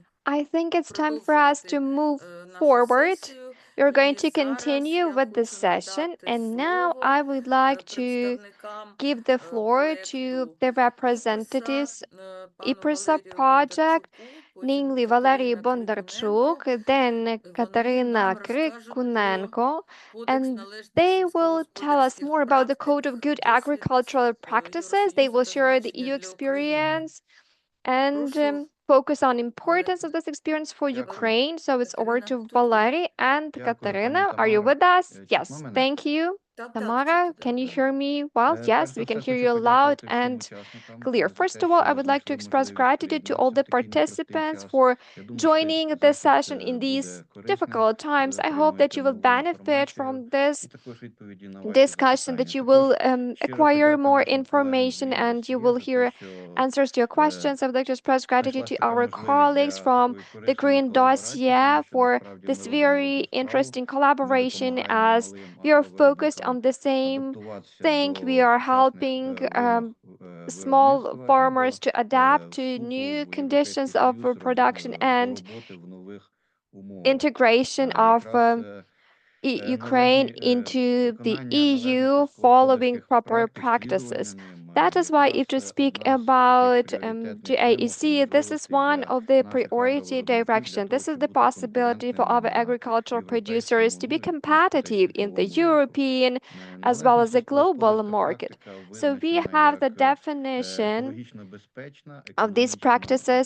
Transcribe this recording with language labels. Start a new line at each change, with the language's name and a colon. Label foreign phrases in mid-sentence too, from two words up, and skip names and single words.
English: I think it's time for us to move forward.
Ukrainian: Сесію.
English: We're going
Ukrainian: І
English: to
Ukrainian: зараз
English: continue
Ukrainian: я
English: with the
Ukrainian: хочу
English: session,
Ukrainian: надати
English: and now
Ukrainian: слово
English: I would like to
Ukrainian: представникам
English: give the floor to
Ukrainian: проекту
English: the
Ukrainian: ІПРСа,
English: representatives
Ukrainian: пану
English: IPRSA
Ukrainian: Валерію
English: project,
Ukrainian: Бондарчуку, потім
English: namely Valery
Ukrainian: Катерина
English: Bondarchuk,
Ukrainian: Крикуненко.
English: then
Ukrainian: Вони
English: Katarina
Ukrainian: нам розкажуть про
English: Krikunenko,
Ukrainian: Кодекс
English: and
Ukrainian: належних
English: they will tell us
Ukrainian: сільськогосподарських
English: more about the Code
Ukrainian: практик,
English: of Good
Ukrainian: досвід
English: Agricultural Practices. They
Ukrainian: Євросоюзу
English: will
Ukrainian: та
English: share the
Ukrainian: значення
English: EU
Ukrainian: для України.
English: experience and
Ukrainian: Прошу,
English: focus on importance of this experience for
Ukrainian: Дякую.
English: Ukraine. So it's over
Ukrainian: Катерина,
English: to
Ukrainian: тут ви.
English: Valery and
Ukrainian: Дякую,
English: Katarina.
Ukrainian: пані
English: Are you
Ukrainian: Тамара.
English: with us?
Ukrainian: Чутно
English: Yes,
Ukrainian: мене?
English: thank you.
Ukrainian: Так,
English: Tamara,
Ukrainian: чути
English: can you
Ukrainian: тебе.
English: hear me well? Yes,
Ukrainian: Перш за
English: we can
Ukrainian: все,
English: hear
Ukrainian: хочу
English: you loud
Ukrainian: подякувати всім
English: and
Ukrainian: учасникам
English: clear.
Ukrainian: за
English: First
Ukrainian: те,
English: of all,
Ukrainian: що
English: I would like to
Ukrainian: знайшли
English: express
Ukrainian: можливість
English: gratitude to all
Ukrainian: приєднатися
English: the
Ukrainian: в такий непростий
English: participants
Ukrainian: час.
English: for
Ukrainian: Я думаю, що
English: joining
Ukrainian: захід
English: this session in
Ukrainian: буде
English: these
Ukrainian: корисним.
English: difficult times.
Ukrainian: Ви
English: I hope that
Ukrainian: отримаєте
English: you will
Ukrainian: нову
English: benefit
Ukrainian: інформацію
English: from this
Ukrainian: і також відповіді на ваші
English: discussion, that
Ukrainian: запитання.
English: you will
Ukrainian: Також щиро
English: acquire
Ukrainian: подяка
English: more
Ukrainian: нашим колегам з
English: information and you
Ukrainian: ЄВСЄ
English: will
Ukrainian: за те,
English: hear
Ukrainian: що
English: answers to your questions. I would like to express gratitude
Ukrainian: знайшлась
English: to
Ukrainian: така
English: our
Ukrainian: можливість
English: colleagues
Ukrainian: для
English: from
Ukrainian: такої
English: the
Ukrainian: корисної
English: Green
Ukrainian: колаборації,
English: Dossier
Ukrainian: тому що
English: for
Ukrainian: насправді
English: this
Ukrainian: ми робимо
English: very
Ukrainian: одну справу.
English: interesting
Ukrainian: Ми
English: collaboration
Ukrainian: допомагаємо
English: as
Ukrainian: малим
English: we are focused
Ukrainian: агровиробникам
English: on the same
Ukrainian: адаптуватися
English: thing. We
Ukrainian: до
English: are
Ukrainian: сучасних
English: helping
Ukrainian: вимог
English: small
Ukrainian: виробництва і
English: farmers
Ukrainian: до
English: to adapt to
Ukrainian: вступу
English: new
Ukrainian: в
English: conditions
Ukrainian: Європейський
English: of
Ukrainian: Союз,
English: production
Ukrainian: до
English: and
Ukrainian: роботи в нових умовах.
English: integration of
Ukrainian: Якраз
English: Ukraine
Ukrainian: належні
English: into the
Ukrainian: виконання належних
English: EU following proper
Ukrainian: сільськогосподарських практик,
English: practices.
Ukrainian: слідування ним
English: That is why if to speak about GAEC, this is one of the priority direction. This is the possibility for our agricultural producers to be competitive in the European as well as the global market. So we have the definition of these practices.